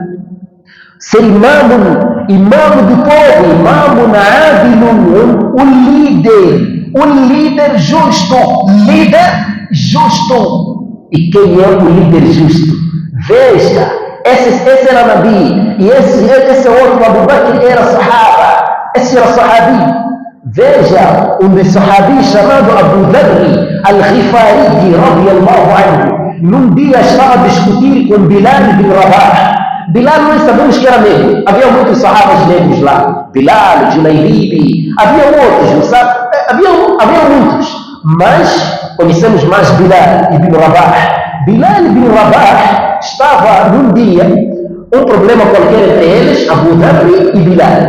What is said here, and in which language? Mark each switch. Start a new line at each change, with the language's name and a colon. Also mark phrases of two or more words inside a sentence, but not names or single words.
Portuguese: Ser imamo do povo, imamo adilun, um líder justo, E quem é o líder justo? Veja, esse era Nabi, e esse outro Abu Bakr era Sahaba, esse era Sahabi. Veja, um Sahabi chamado Abu Dharr al-Ghifari
Arabic: رضي الله عنه,
Portuguese: num dia estava a discutir com Bilal bin Rabah. Bilal, nós sabemos que era negro, havia muitos sahabas negros lá, Bilal, Julaybibi, havia outros, sabe? Havia muitos, mas conhecemos mais Bilal ibn Rabah. Bilal ibn Rabah estava num dia, um problema qualquer entre eles, Abu Dharr e Bilal.